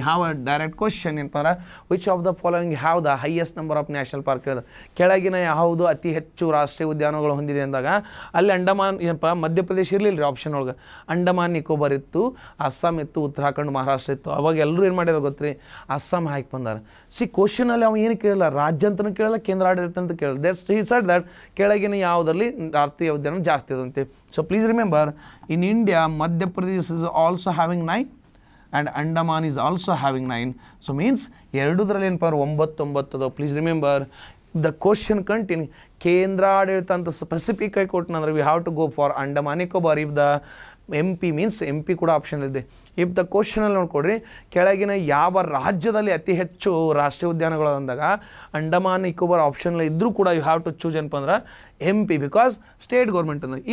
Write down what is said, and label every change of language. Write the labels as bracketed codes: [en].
[kn] ಯಾವ direct question ಏನಪ್ಪ ಅಂದ್ರೆ [en] which of the following have the highest number of national park [kn] ಹೇಳಿದ್ರೆ ಕೆಳಗಿನ ಯಾವುದು ಅತಿ ಹೆಚ್ಚು ರಾಷ್ಟ್ರೀಯ ಉದ್ಯಾನಗಳು ಹೊಂದಿದೆ ಅಂದಾಗ ಅಲ್ಲಿ ಅಂಡಮಾನ್ ಏನಪ್ಪ ಮಧ್ಯಪ್ರದೇಶ ಇರಲಿಲ್ಲ ರೀ ಆಪ್ಷನ್ ಒಳಗೆ. ಅಂಡಮಾನ್ ನಿಕೋಬಾರ್ ಇತ್ತು, ಅಸ್ಸಾಂ ಇತ್ತು, ಉತ್ತರಾಖಂಡ್, ಮಹಾರಾಷ್ಟ್ರ ಇತ್ತು. ಅವಾಗ ಎಲ್ಲರೂ ಏನು ಮಾಡ್ಯಾರ ಗೊತ್ತ್ರಿ, ಅಸ್ಸಾಂ ಹಾಕಿ ಬಂದಾರ. ಕ್ವಶನಲ್ಲಿ ಅವ ಏನು ಕೇಳಲ್ಲ, ರಾಜ್ಯ ಅಂತಲೂ ಕೇಳಲ್ಲ, ಕೇಂದ್ರಾಡಳಿತ ಅಂತ ಕೇಳಲ್ಲ. [en] that's he said that [kn] ಕೆಳಗಿನ ಯಾವುದರಲ್ಲಿ ರಾಷ್ಟ್ರೀಯ ಉದ್ಯಾನ ಜಾಸ್ತಿ ಅದಂತೆ. [en] So please remember, in India, Madhya Pradesh is also having 9 and Andaman is also having 9. So means [kn] ಎರಡೂದ್ರಲ್ಲಿ ಏನಪ್ಪ 9 ಅದಾವ. [en] Please remember the question continue. [kn] ಕೇಂದ್ರಾಡಳಿತ ಅಂತ ಸ್ಪೆಸಿಫಿಕ್ ಆಗಿ ಕೊಟ್ಟನಂದ್ರೆ [en] we have to go for [kn] Andaman Nicobar. If the MP means MP ಕೂಡ option ಇದೆ. If the ಕ್ವಶನಲ್ಲಿ ನೋಡ್ಕೊಡ್ರಿ ಕೆಳಗಿನ ಯಾವ ರಾಜ್ಯದಲ್ಲಿ ಅತಿ ಹೆಚ್ಚು ರಾಷ್ಟ್ರೀಯ ಉದ್ಯಾನಗಳು ಅಂದಾಗ ಅಂಡಮಾನ್ ನಿಕೋಬಾರ್ ಆಪ್ಷನಲ್ಲಿ ಇದ್ದರೂ ಕೂಡ [en] you have to choose [kn] ಏನಪ್ಪ ಅಂದ್ರೆ MP [en] because state government [kn] ಅಂದ್ರೆ.